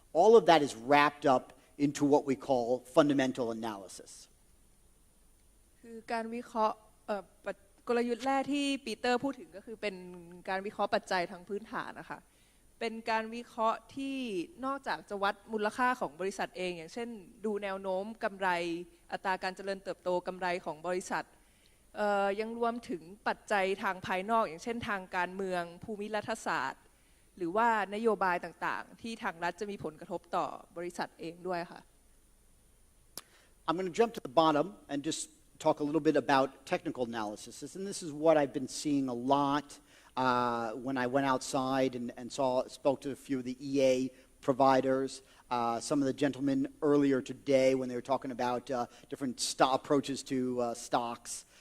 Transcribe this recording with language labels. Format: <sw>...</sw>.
<en>All of that is wrapped up into what we call fundamental analysis.</en> <th>คือการวิเคราะห์กลยุทธ์แรกที่ปีเตอร์พูดถึงก็คือเป็นการวิเคราะห์ปัจจัยทางพื้นฐานนะคะเป็นการวิเคราะห์ที่นอกจากจะวัดมูลค่าของบริษัทเองอย่างเช่นดูแนวโน้มกำไรอัตราการเจริญเติบโตกำไรของบริษัทยังรวมถึงปัจจัยทางภายนอกอย่างเช่นทางการเมืองภูมิรัฐศาสตร์หรือว่านโยบายต่างๆที่ทางรัฐจะมีผลกระทบต่อบริษัทเองด้วยค่ะ</th> <en>I'm going to jump to the bottom and just talk a little bit about technical analysis. And this is what I've been seeing a lot when I went outside and spoke to a few of the EA providers. Some of the gentlemen earlier today when they were talking about different approaches to stocks.</en>